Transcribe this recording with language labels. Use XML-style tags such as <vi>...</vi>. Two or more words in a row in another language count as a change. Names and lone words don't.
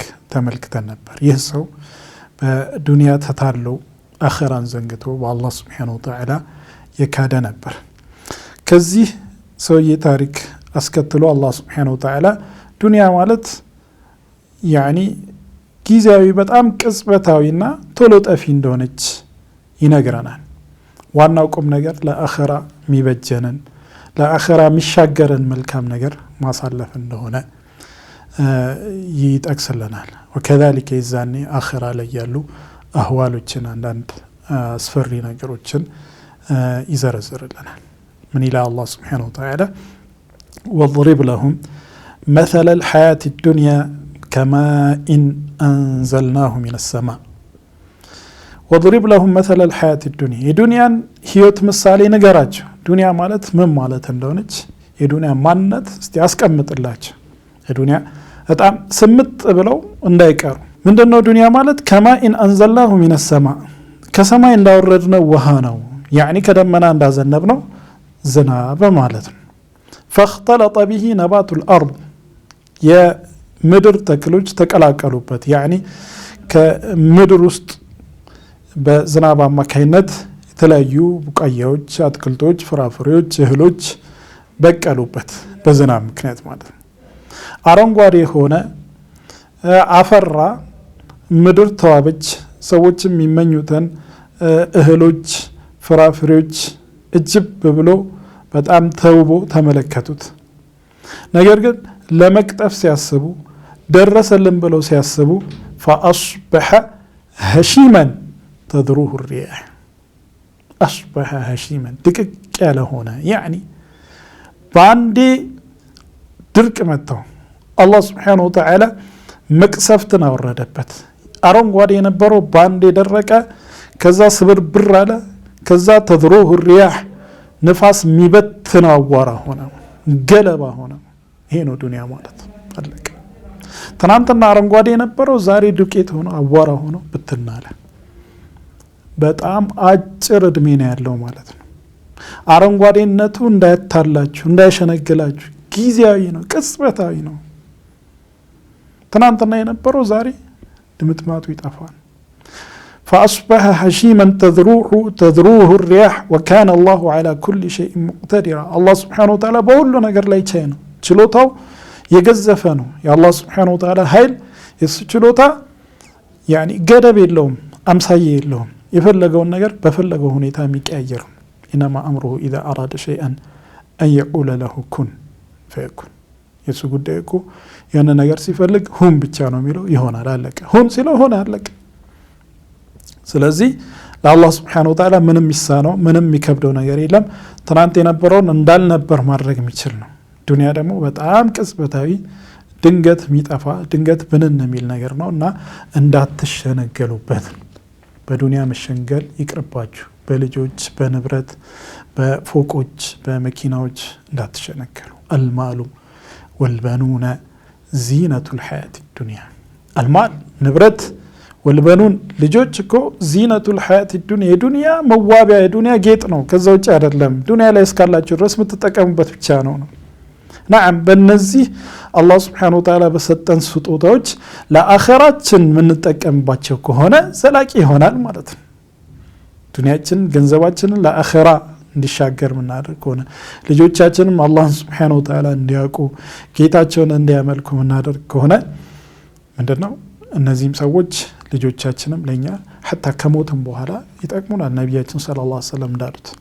<am>ተመልክተን ነበር ይህ ሰው በዱንያ ተታሎ አኺራን ዘንግቶ በአላህ</am> <ar>سبحانه وتعالى</ar> <am>የካደ ነበር ከዚህ ሰውዬ ታሪክ አስከትሎ አላህ</am> <ar>سبحانه وتعالى</ar> <am>ዱንያ ማለት ያኒ ጊዜያዊ በጣም ቅጽበታዊና ቶሎ ጠፊ እንደሆነች ይነግረናል ዋናው ቁም ነገር ለአኺራ ሚበጀነን ለአኺራ ሚሻገረን መልካም ነገር ማሳለፍ እንደሆነ ይጠቅስልናል ወከذلك ይዛኔ አኺራ ላይ ያሉ አህዋሎችን አንዳንድ አስፈሪ ነገሮችን ይዘረዝርልናል ምን ይላል አላህ</am> <ar>سبحانه وتعالى وضرب لهم مثل الحياة الدنيا كماء أنزلناه من السماء وضرب لهم مثل الحياة الدنيا الدنيا</ar> <am>هيوت ምሳሌ ነገራቸው ዱንያ ማለት ምን ማለት እንደሆነች የዱንያ ማንነት እስቲ አስቀምጥላችሁ የዱንያ በጣም ስምጥ ብለው እንዳይቀሩ ምንድነው ዱንያ ማለት</am> <ar>كماء أنزلناه من السماء</ar> <am>ከሰማይ እንዳወረድነው ውሃ ነው ያኒ ከደመና እንዳዘነብነው ዝናብ ማለት ነው</am> <ar>فاختلط به نبات الارض</ar> <am>የምድር ተክሎች ተቀላቀሉበት ያኒ ከምድር ውስጥ በዝናብ አማካይነት የተለያዩ ቡቃያዎች አትክልቶች ፍራፍሬዎች እህሎች በቀሉበት በዝናብ ምክንያት ማለት ነው አረንጓዴ ሆነ አፈራ ምድር ተዋበች ሰዎችም የሚመኙትን እህሎች ፍራፍሬዎች እጅብ ብሎ በጣም ተውቦ ተመለከቱት ነገር ግን ለመቅጠፍ ሲያስቡ ደረሰልን ብለው ሲያስቡ</am> <ar>فاصبح هشيما تذروه الرياح أصبح هشيما</ar> <am>دقق ያለ ሆነ يعني ባንዴ ድርቅ መጣው አላህ</am> <ar>سبحانه وتعالى</ar> <am>መቅሰፍትን አወረደበት አረንጓዴ የነበረው ባንዴ ደረቀ ከዛ ስብርብር አለ ከዛ</am> <ar>تذروه الرياح</ar> <am>ንፋስ ሚበትነው አዋራ ሆነ ገለባ ሆነ ይሄ ነው ዱንያ ማለት አለቀ ትናንትና አረንጓዴ የነበረው ዛሬ ዱቄት ሆኖ አዋራ ሆኖ ብትናለ በጣም አጭር እድሜ ነው ያለው ማለት ነው አረንጓዴነቱ እንዳይታላችሁ እንዳይሸነግላችሁ ጊዜያዊ ነው ቅጽበታዊ ነው ትናንትና የነበረው ዛሬ ድምጥማቱ ይጠፋል فاصبح</am> <ar>هشيما تذروه الرياح وكان الله على كل شيء مقتدرا الله سبحانه وتعالى</ar> <am>በሁሉ ነገር ላይ ቻይ ነው ችሎታው የገዘፈ ነው የአላህ</am> <ar>سبحانه وتعالى</ar> <am>ኃይል የሱ ችሎታ ያኒ ገደብ የለውም አምሳዬ የለውም የፈለገውን ነገር በፈለገው ሁኔታ የሚቀያየር</am> <ar>انما امره اذا اراد شيئا ان يقول له كن فيكون</ar> <am>የሱ ጉዳይ እኮ ያን ነገር ሲፈልግ ሁን ብቻ ነው የሚለው ይሆናል አለቀ ሁን ሲለው ሆነ አለቀ ስለዚህ ለአላህ</am> <ar>سبحانه وتعالى</ar> <am>ምንም ይሳነው ምንም የሚከብደው ነገር የለም ትናንት የነበረውን እንዳልነበር ማድረግ የሚችል ነው ዱንያ ደግሞ በጣም ቅጽበታዊ ድንገት ሚጠፋ ድንገት ብንን የሚል ነገር ነውና እንዳትሸነገሉበት በዱንያ መሸንገል ይቅርባችሁ በልጆች በንብረት በፎቆች በመኪናዎች እንዳትሸነገሉ</am> <ar>المال والبنون زينة الحياة الدنيا</ar> <am>አልማል ንብረት ወልበኑን ልጆች እኮ</am> <ar>زينة الحياة الدنيا</ar> <am>የዱንያ መዋቢያ የዱንያ ጌጥ ነው። ከዛ ውጭ አይደለም። ዱንያ ላይ እስካላችሁ ድረስ የምትጠቀሙበት ብቻ ነው። ናም በእነዚህ አላህ</am> <ar>سبحانه وتعالى</ar> <am>በሰጠን ስጦታዎች ለአኺራችን የምንጠቀምባቸው ከሆነ ዘላቂ ይሆናል ማለት ነው። ዱንያችን ገንዘባችንን ለአኺራ እንዲሻገር ምናደርግ ከሆነ ልጆቻችንም አላህን</am> <ar>سبحانه وتعالى</ar> <am>እንዲያውቁ ጌታቸውን እንዲያመልኩ ምናደርግ ከሆነ ምንድነው እነዚህም ሰዎች ልጆቻችንም ለኛ ሐታ ከሞትም በኋላ ይጠቅሙናል። ነብያችን</am> <ar>صلى الله عليه وسلم</ar> <am>እንዳሉት</am>